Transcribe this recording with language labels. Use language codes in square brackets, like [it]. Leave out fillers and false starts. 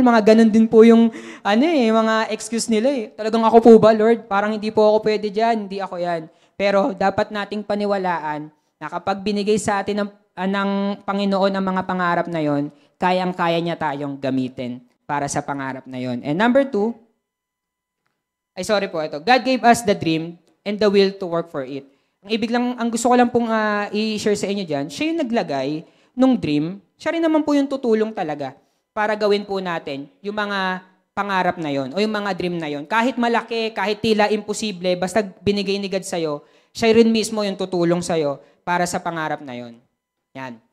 [tl] Mga ganun din po yung mga excuse nila eh. Talagang ako po ba, Lord? Parang hindi po ako pwede dyan. Hindi ako yan. Pero dapat nating paniwalaan na kapag binigay sa atin ng Panginoon ang mga pangarap na yon, kayang-kaya niya tayong gamitin para sa pangarap na yon. [en] And number 2, God gave us the dream and the will to work for it. [tl] Ang gusto ko lang pong i-share sa inyo dyan, siya yung naglagay nung dream, siya rin naman po yung tutulong talaga para gawin po natin yung mga pangarap na yon o yung mga dream na yon. Kahit malaki, kahit tila imposible, basta binigay ni God sa'yo, siya rin mismo yung tutulong sa'yo para sa pangarap na yon. Yan.